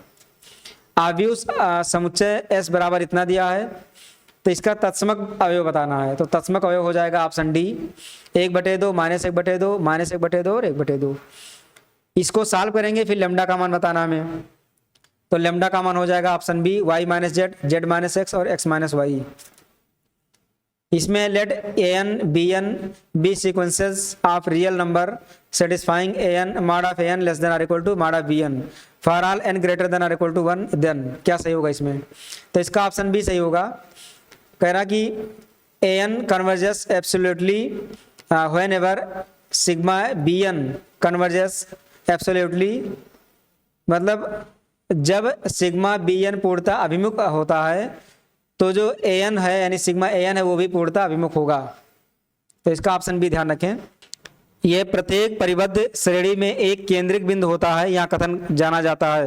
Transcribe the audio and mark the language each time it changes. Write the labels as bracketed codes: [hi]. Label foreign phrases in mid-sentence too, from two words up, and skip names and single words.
[hi] आव्यूस समुच्चय एस बराबर इतना दिया है, तो इसका तत्समक अवयव बताना है। तो तत्समक अवयव हो जाएगा [en] option D, [hi] 1/2 -1/2 -1/2 और 1/2। इसको सॉल्व करेंगे, फिर लेमडा का मान बताना हमें। तो लेमडा का मान हो जाएगा [en] option B, [hi] y - z, z - x और x - y। [en] इसमें let an bn be sequences of real number satisfying an mod of an less than or equal to mod of bn for all n greater than or equal to 1, then [hi] क्या सही होगा इसमें। तो इसका [en] option B [hi] सही होगा। कह रहा कि [en] an converges absolutely whenever sigma bn converges absolutely, [hi] मतलब जब सिग्मा bn पूर्णतः अभिमुख होता है तो जो an है यानी सिग्मा an है वो भी पूर्णतः अभिमुख होगा। तो इसका ऑप्शन भी ध्यान रखें। ये प्रत्येक परिबद्ध श्रेणी में एक केंद्रिक बिंदु होता है, यहाँ कथन जाना जाता है।